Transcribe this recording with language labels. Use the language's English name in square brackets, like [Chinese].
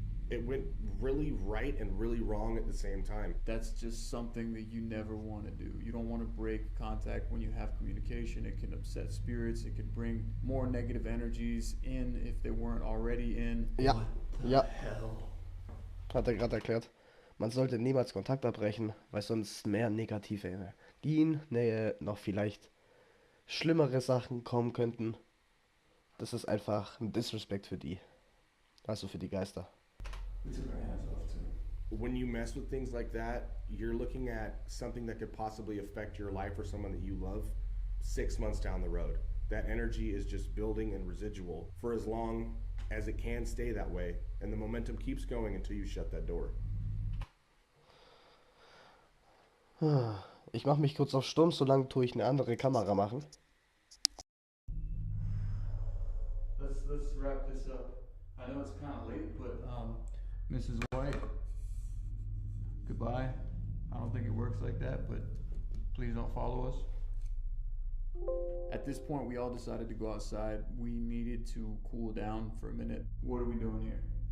[English] It went really right and really wrong at the same time. That's just something that you never want to do. You don't want to break contact when you have communication. It can upset spirits. It can bring more negative energies in if they weren't already in. [German] Ja, ja, [English] Hell. [German] hat er gerade erklärt. Man sollte niemals Kontakt abbrechen, weil sonst mehr negative Energien, noch vielleicht schlimmere Sachen kommen könnten. Das ist einfach ein Disrespect für die. Also für die Geister. [English] We took our hands off too. When you mess with things like that, you're looking at something that could possibly affect your life or someone that you love 6 months down the road. That energy is just building and residual for as long as it can stay that way, and the momentum keeps going until you shut that door. [German] Ich mache mich kurz auf Stumm, solange tue ich eine andere Kamera machen. [English] Let's wrap this up. I know it's kind of late, but Mrs. White, goodbye. I don't think it works like that, but please don't follow us. At this point, we all decided to go outside. We needed to cool down for a minute. What are we doing here?